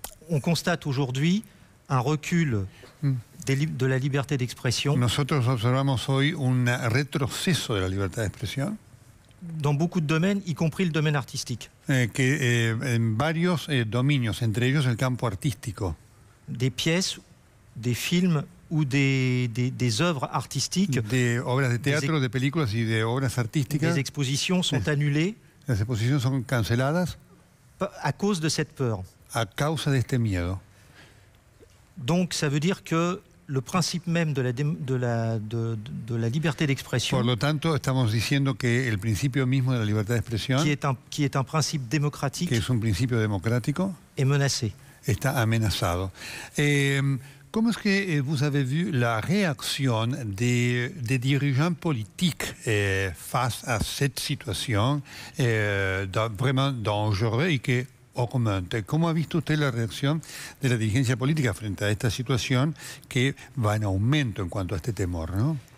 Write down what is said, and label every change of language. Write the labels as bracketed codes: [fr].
[fr] On constate aujourd'hui un recul de la liberté d'expression. [es] Nosotros observamos hoy un retroceso de la libertad de expresión. [fr] Dans beaucoup de domaines, y compris le domaine artistique. [es] En varios dominios, entre ellos el campo artístico. [fr] Des pièces, des films ou des œuvres artistiques. [es] De obras de teatro, de películas y de obras artísticas. [fr] Des expositions sont annulées. [es] Las exposiciones son canceladas. [fr] À cause de cette peur. [es] A causa de este miedo. [fr] Donc ça veut dire que le principe même de la liberté d'expression. [es] Por lo tanto, estamos diciendo que el principio mismo de la libertad de expresión, [fr] qui est un principe démocratique, [es] que es un principio democrático, [fr] est menacé. [es] Está amenazado. ¿Cómo es que [fr] vous avez vu la réaction des dirigeants politiques face à cette situation vraiment dangereuse [es] y que [fr] augmente? [es] ¿Cómo ha visto usted la reacción de la dirigencia política frente a esta situación que va en aumento en cuanto a este temor, ¿no?